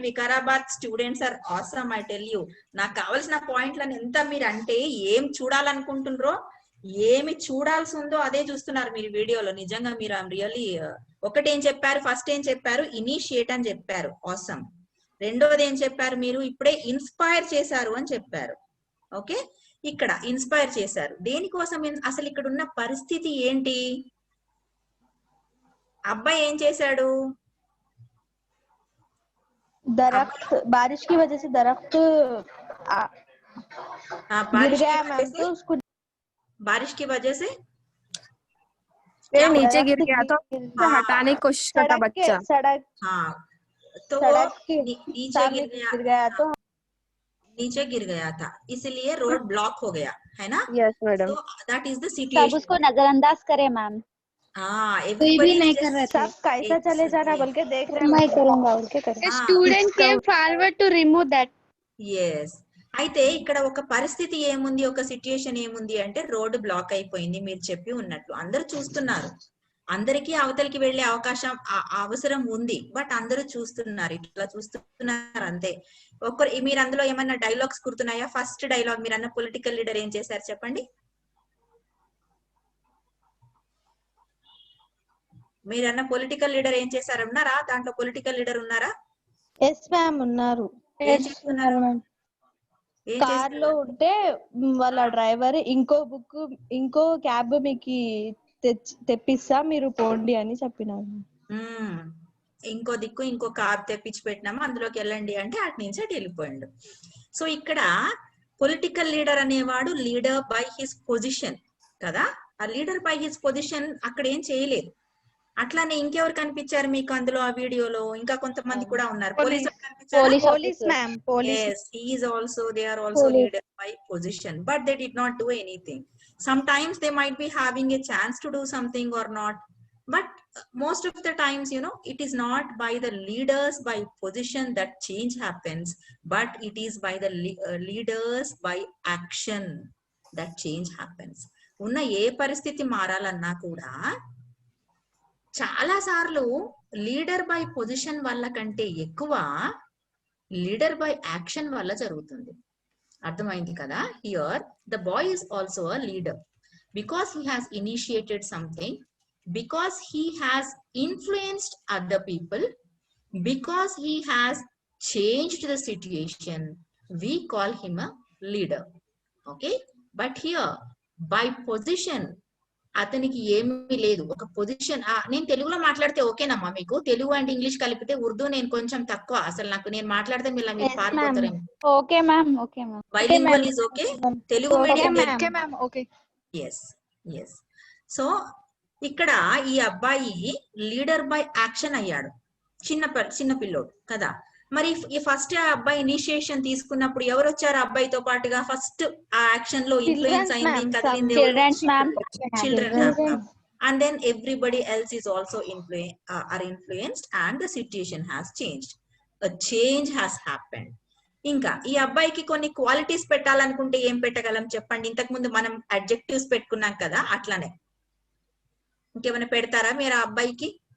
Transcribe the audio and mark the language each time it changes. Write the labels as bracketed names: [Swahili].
[English] Vikarabad students are awesome, I tell you. [Telugu] నాకు కావాల్సిన పాయింట్లను ఎంత మీరు అంటే ఏం చూడాలనుకుంటున్నారో, ఏమి చూడాల్సి ఉందో అదే చూస్తున్నారు మీరు వీడియోలో. నిజంగా మీరు రియల్లీ ఒకటేం చెప్పారు, ఫస్ట్ ఏం చెప్పారు, ఇనిషియేట్ అని చెప్పారు, ఆసమ్. రెండోది ఏం చెప్పారు, మీరు ఇప్పుడే ఇన్స్పైర్ చేశారు అని చెప్పారు. ఓకే, ఇక్కడ ఇన్స్పైర్ చేశారు దేనికోసం? అసలు ఇక్కడ ఉన్న పరిస్థితి ఏంటి? అబ్బాయి ఏం చేశాడు? [Hindi] दरख्त बारिश की वजह से दरख्त गिर गया मैम, तो उसको बारिश की वजह से नीचे गिर गया तो हटाने की कोशिश करता बच्चा। सड़क, हाँ, तो नीचे गिर गया था, इसलिए रोड ब्लॉक हो गया, है ना? [English] Yes madam, that is the situation. [Hindi] उसको नजरअंदाज करे मैम। हाँ, कोई भी नहीं कर रहा था, सब कैसा चले जाना बोल के देख रहे हैं। मैं करूंगा और क्या करें? [English] Student came forward to remove that. [Telugu] yes, అయితే ఇక్కడ ఒక పరిస్థితి ఏముంది, ఒక సిచ్యుయేషన్ ఏముంది అంటే రోడ్ బ్లాక్ అయిపోయింది. మీరు చెప్పి ఉన్నట్టు అందరూ చూస్తున్నారు, అందరికీ అవతలికి వెళ్లే అవకాశం అవసరం ఉంది, బట్ అందరూ చూస్తున్నారు, ఇట్లా చూస్తున్నారు అంతే. మీరు అందులో ఏమన్నా డైలాగ్స్ గుర్తున్నాయా? ఫస్ట్ డైలాగ్ మీరు అన్న పొలిటికల్ లీడర్ ఏం చేశారు చెప్పండి. మీరన్న పొలిటికల్ లీడర్ ఏం చేశారు? ఉన్నారా దాంట్లో? పొలిటికల్ లీడర్ ఉన్నారా? [English] Yes ma'am ఉన్నారు. [Telugu] ఏం చేస్తున్నారు? కార్ లో ఉంటే వాళ్ళ డ్రైవర్ ఇంకో క్యాబ్ మీకు తెప్పిస్తా మీరు పోండి అని చెప్పినారు. ఇంకో దిక్కు ఇంకో కార్ తెప్పించి పెట్టినాము, అందులోకి వెళ్ళండి అంటే అటు నుంచి అటు వెళ్ళిపోయిండు. సో ఇక్కడ పొలిటికల్ లీడర్ అనేవాడు లీడర్ బై హిస్ పొజిషన్ కదా. ఆ లీడర్ బై హిస్ పొజిషన్ అక్కడ ఏం చేయలేదు. అట్లానే ఇంకెవరు కనిపించారు మీకు అందులో ఆ వీడియోలో? ఇంకా కొంతమంది కూడా ఉన్నారు. Police [English] Ma'am, yes, he is also, they are also leader by position, but they did not do anything. Sometimes they might be having a chance to do something or not, but most of the times, you know, it is not by the leaders by position that change happens, but it is by the leaders by action that change happens. [Telugu] ఉన్న ఏ పరిస్థితి మారాలన్నా కూడా చాలా సార్లు leader by position వల్ల కంటే ఎక్కువ leader by action వల్ల జరుగుతుంది. అర్థమైంది కదా? [English] Here the boy is also a leader because he has initiated something, because he has influenced other people, because he has changed the situation. We call him a leader. Okay, but here by position [Telugu] అతనికి ఏమీ లేదు. ఒక position, నేను తెలుగులో మాట్లాడితే ఓకేనమ్మా మీకు? Telugu and English కలిపితే ఉర్దూ నేను కొంచెం తక్కువ, అసలు నాకు నేను మాట్లాడితే మీరు పారిపోతారేమో. [English] Okay ma'am, okay ma'am. Bilingual is okay? Telugu medium. Okay, yes yes. [Telugu] So ఇక్కడ ఈ అబ్బాయి లీడర్ బై యాక్షన్ అయ్యాడు, చిన్న పిల్లోడు కదా. మరి ఈ ఫస్ట్ ఆ అబ్బాయి ఇనిషియేషన్ తీసుకున్నప్పుడు ఎవరు వచ్చారు అబ్బాయితో పాటుగా? ఫస్ట్ ఆ యాక్షన్ లో ఇన్ఫ్లుయెన్స్ అయింది children, [English] and then everybody else is also influenced and the situation has changed. A change has happened. [Telugu] ఇంకా ఈ అబ్బాయికి కొన్ని క్వాలిటీస్ పెట్టాలనుకుంటే ఏం పెట్టగలం చెప్పండి? ఇంతకు ముందు మనం అడ్జెక్టివ్స్ పెట్టుకున్నాం కదా, అట్లానే ఇంకేమైనా పెడతారా మీరు ఆ అబ్బాయికి?